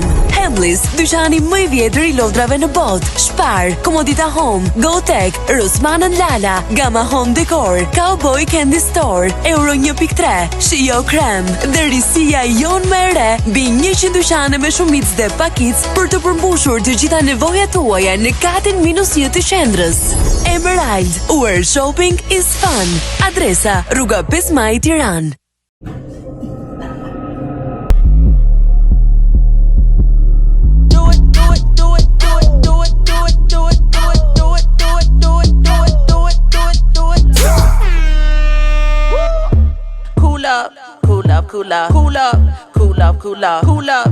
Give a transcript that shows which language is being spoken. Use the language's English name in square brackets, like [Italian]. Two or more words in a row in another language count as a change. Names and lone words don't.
[Albanian] Hamleys, dyqani më i vjetër i lodhrave në botë, Spar, Komodita Home, GoTech, Rossmann & Lala, Gamma Home Decor, Cowboy Candy Store, Euro 1.3, Shio Krem, dhe risia jon më e re, mbi 100 dyqane me shumicë dhe pakicë për të përmbushur të gjitha nevojat tuaja në katin -1 të qendrës. [English] Emerald, where shopping is fun. [Albanian] Adresa Rruga 5 Maj, Tiranë. [English] Cool up, cool up, cool up, cool up, cool up, cool up, cool up.